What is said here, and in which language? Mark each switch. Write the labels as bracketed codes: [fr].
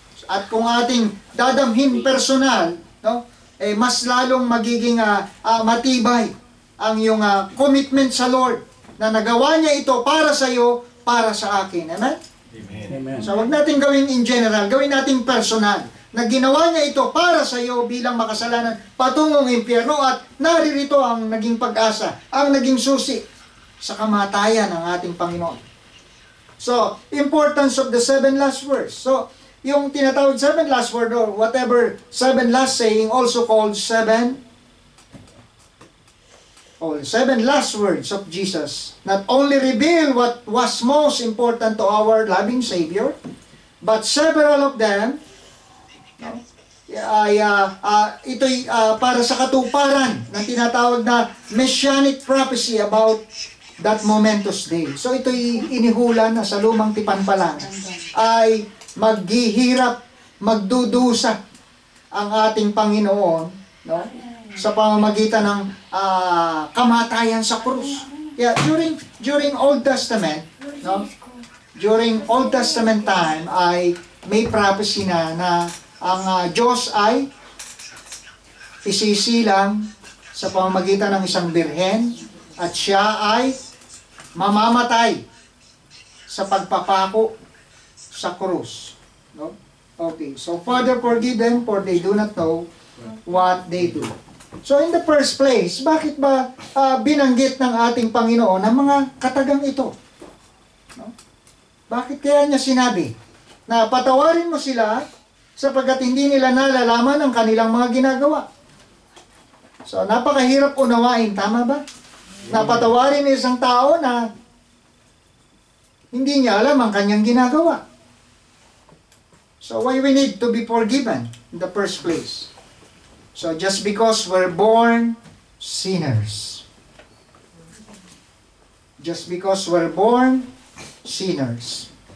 [tl] At kung ating dadamhin personal, no, mas lalong magiging matibay ang iyong commitment sa Lord na nagawa niya ito para sa iyo, para sa akin. Amen? Amen. So wag natin gawin [en] in general, [tl] gawin natin personal. Na ginawa niya ito para sa iyo bilang makasalanan patungong impyerno, at naririto ang naging pag-asa, ang naging susi sa kamatayan ng ating Panginoon. [en] So, importance of the 7 last words. [tl] So, yung tinatawag [en] 7 last word or whatever 7 last saying, also called 7 last words of Jesus, not only reveal what was most important to our loving Savior, but several of them [tl] ay ito'y para sa katuparan ng tinatawag na [en] messianic prophecy about that momentous day. [tl] So ito'y inihula na sa lumang tipan pa lang ay maghihirap, magdudusa ang ating Panginoon, no, sa pamamagitan ng kamatayan sa krus. [en] Yeah, during Old Testament, no, during Old Testament time [tl] ay may prophecy na ang Diyos ay isisilang sa pamamagitan ng isang birhen at siya ay mamamatay sa pagpapako sa krus. No? [en] Okay, so Father, forgive them for they do not know what they do. [tl] So in the first place, bakit ba binanggit ng ating Panginoon ang mga katagang ito? No? Bakit kaya niya sinabi na patawarin mo sila sapagkat hindi nila nalalaman ang kanilang mga ginagawa? So, napakahirap unawain, tama ba? Napatawarin ng isang tao na hindi niya alam ang kanyang ginagawa. [en] So, why we need to be forgiven in the first place? So, just because we're born sinners. Just because we're born sinners.